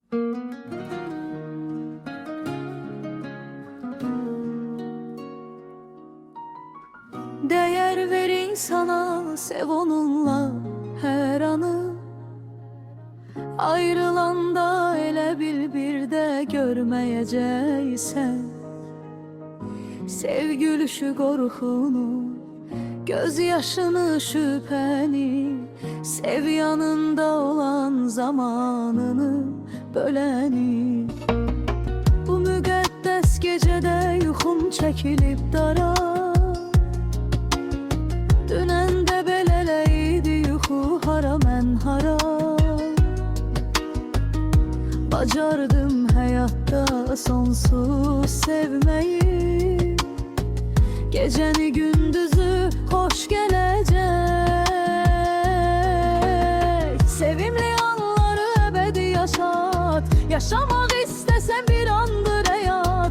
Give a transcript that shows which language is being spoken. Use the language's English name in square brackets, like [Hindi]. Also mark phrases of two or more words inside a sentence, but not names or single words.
[Turkish] Değer ver insana, sev onunla her anı. [Azerbaijani] Ayrılanda elə bil bir de görmeyeceksen. [Turkish] Sev gülüşü korkunu, göz yaşını şüpheni. Sev yanında olan zamanını böleni. [Azerbaijani] Bu müqəddəs gecede yuxum çəkilib dara. Dünən də belələydi yuxu, hara mən hara. [Turkish] Bacardım hayatta sonsuz sevmeyi. Geceni gündüzü hoş gelecek. Sevimli anları ebedi yaşat. Yaşamak istesen bir andır hayat.